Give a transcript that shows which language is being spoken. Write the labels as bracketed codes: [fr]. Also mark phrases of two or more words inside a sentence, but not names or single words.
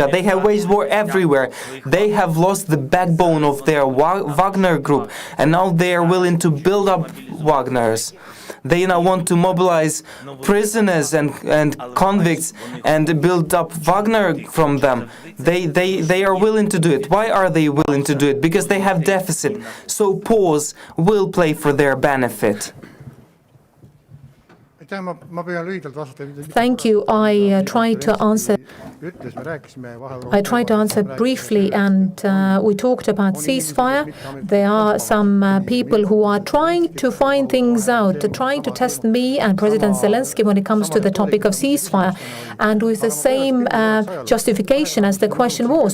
[en] They have waged war everywhere. They have lost the backbone of their Wagner group, and now they are willing to build up Wagners. They now want to mobilize prisoners and convicts and build up Wagner from them. They are willing to do it. Why are they willing to do it? Because they have deficit. So pause will play for their benefit. [et] ma püüan lühidalt vastata. [en] Thank you. I tried to answer. [et] Ütles, me rääkisime vahel. [en] I tried to answer briefly, and we talked about ceasefire. There are some people who are trying to find things out, trying to test me and President Zelensky when it comes to the topic of ceasefire, and with the same justification as the question was.